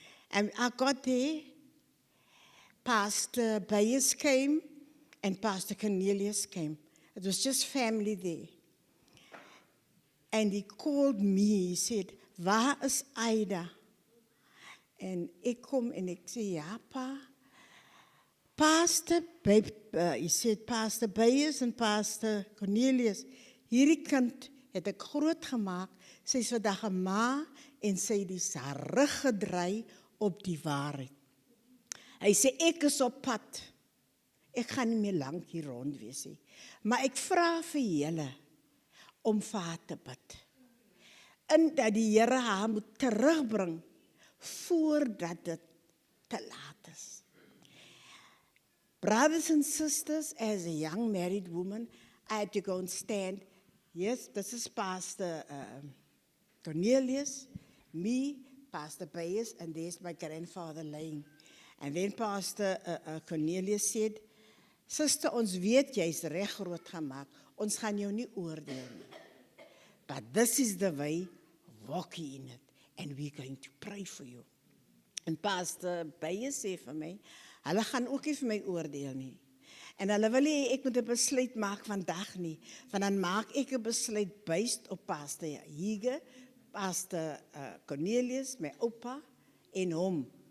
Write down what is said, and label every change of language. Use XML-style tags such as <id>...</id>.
<en>And I got there, Pastor Bayes came, and Pastor Cornelius came. It was just family there. And he called me, he said,</en> <af>waar is Ida? En ek kom en ek sê, ja pa.</af> <en>He said,</en> <af>Pastor Bayes en Pastor Cornelius, hierdie kind het ek groot gemaak, sy is vandag 'n ma, en sy het haar rug gedraai op die waarheid. Hy sê, ek is op pad, ek gaan nie meer lank hier rond wees nie, maar ek vra vir julle, om vir haar te bid. En dat die Here haar moet terugbring voordat dit te laat is.</af> <en>Brothers and sisters, as a young married woman, I had to go and stand Yes, this is Pastor Cornelius, me, Pastor Bayes, and there's my grandfather laying. And then Pastor Cornelius said, Sister,</en> <af>ons weet jy's reg groot gemaak. Ons gaan jou nie oordeel nie.</af> <en>But this is the way, walk ye in it. And we're going to pray for you.</en> <af>En Pastor Bayes sê vir my, hulle gaan ook nie vir my oordeel nie. En hulle wil nie ek moet 'n besluit maak vandag nie, want dan maak ek 'n besluit based op Pastor Hige, Pastor Cornelius, my oupa en hom.</af>